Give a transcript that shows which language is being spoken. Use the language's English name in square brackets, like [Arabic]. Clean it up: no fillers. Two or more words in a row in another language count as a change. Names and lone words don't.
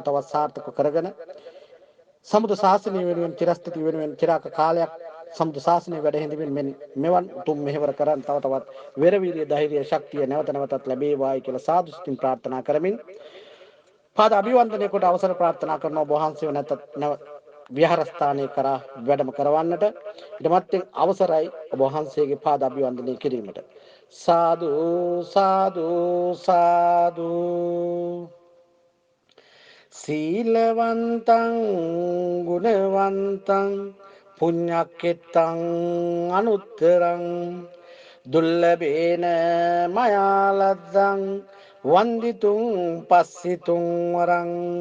[Sinhala] තවත් සාර්ථක කරගෙන සමුද ශාසනය වෙනුවෙන් චිරස්ථිතිය වෙනුවෙන් චිරාක කාලයක් සමුද ශාසනය වැඩ හිඳමින් මෙවන් උතුම් මෙහෙවර කරන් තව තවත් වෙරවීර්ය ධෛර්ය ශක්තිය නැවත නැවතත් ලැබේවායි කියලා සාදු සිතින් ප්‍රාර්ථනා කරමින් පාද අභිවන්දනය කොට අවසර ප්‍රාර්ථනා කරන ඔබ වහන්සේව නැවත විහාරස්ථානයේ කරා වැඩම කරවන්නට ඊටමත්ෙන් අවසරයි ඔබ වහන්සේගේ පාද අභිවන්දනය කිරීමට සාදු සාදු සාදු [Pali] සීලවන්තං ගුණවන්තං පුඤ්ඤක්කෙත්තං අනුත්තරං දුල්ලභේන මයාලද්දං වන්දිතුං පස්සිතුං වරං